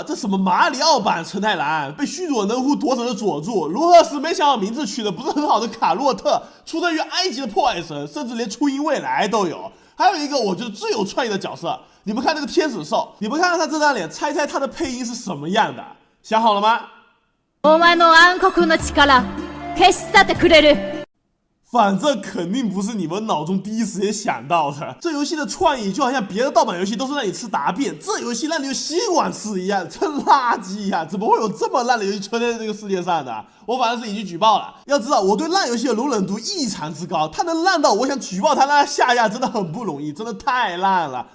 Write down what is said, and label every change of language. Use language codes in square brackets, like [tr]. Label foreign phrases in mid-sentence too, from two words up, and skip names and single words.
[zh] 这什么马里奥版陈太郎被须佐能乎夺走了佐助，罗赫斯没想好名字取的不是很好的卡洛特，出生于埃及的破坏神，甚至连初音未来都有。还有一个我觉得最有創意的角色，你们看那个天使兽，你们看看他这张脸，猜猜他的配音是什么样的？想好了吗？ [ja] お前の暗黒の力消し去ってくれる。 [zh] 反正肯定不是你们脑中第一时间想到的。这游戏的创意就好像别的盗版游戏都是让你吃答辩，这游戏让你用吸管吃一样，真垃圾呀！怎么会有这么烂的游戏存在这个世界上的？我反正是已经举报了。要知道我对烂游戏的容忍度异常之高，它能烂到我想举报它让它下架真的很不容易，真的太烂了。